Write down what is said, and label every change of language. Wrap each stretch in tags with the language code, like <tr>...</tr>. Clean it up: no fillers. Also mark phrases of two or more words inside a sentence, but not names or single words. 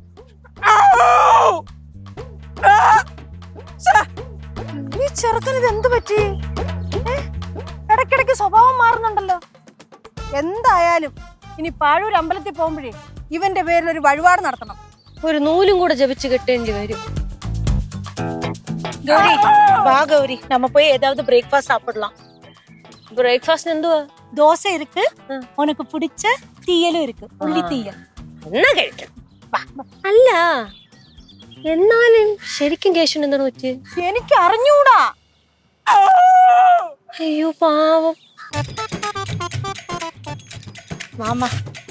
<ml>ഈ ചെറുക്കന് ഇത് എന്ത് പറ്റി? ഇടയ്ക്കിടയ്ക്ക് സ്വഭാവം മാറുന്നുണ്ടല്ലോ. എന്തായാലും ഇനി പാഴൂർ അമ്പലത്തിൽ പോകുമ്പോഴേ ഇവന്റെ പേരിൽ ഒരു വഴിപാട് നടത്തണം. ഒരു നൂലും കൂടെ ജപിച്ച് കെട്ടേണ്ടി വരും.</ml> <ta>கௌரி வா கௌரி, நம்ம போய் ஏதாவது பிரேக்ஃபாஸ்ட் சாப்பிடலாம்.</ta> <ml>ബ്രേക്ക്ഫാസ്റ്റിന് എന്തുവാ?</ml> <ta>தோசை இருக்கு, உனக்கு பிடிச்ச தீயலும் இருக்கு, உள்ளி தீயல்.</ta> <ml>എന്നാ കഴിക്കാം. അല്ല എന്നാലും ശരിക്കും കേശവൻ എന്താണ് പറ്റിയത്? എനിക്ക് അറിഞ്ഞൂടാ. അയ്യോ പാവം.</ml> <ta>மாமா</ta>